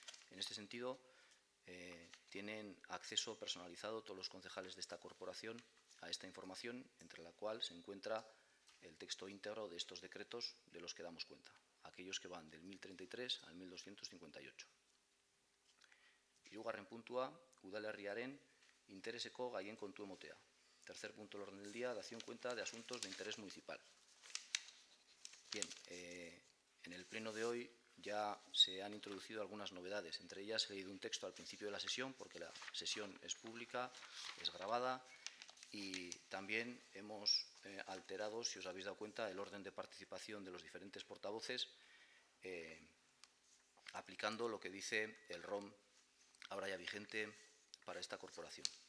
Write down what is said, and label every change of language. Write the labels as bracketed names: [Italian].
[Spanish] En este sentido, tienen acceso personalizado todos los concejales de esta corporación a esta información, entre la cual se encuentra el texto íntegro de estos decretos de los que damos cuenta, aquellos que van del 1033 al 1258. [Basque] Hirugarren puntua, udalerriaren intereseko gaien kontu emotea. [Spanish] Tercer punto del orden del día, dación cuenta de asuntos de interés municipal. Bien, en el pleno de hoy ya se han introducido algunas novedades. Entre ellas he leído un texto al principio de la sesión, porque la sesión es pública, es grabada, y también hemos alterado, si os habéis dado cuenta, el orden de participación de los diferentes portavoces, aplicando lo que dice el ROM ahora ya vigente para esta corporación.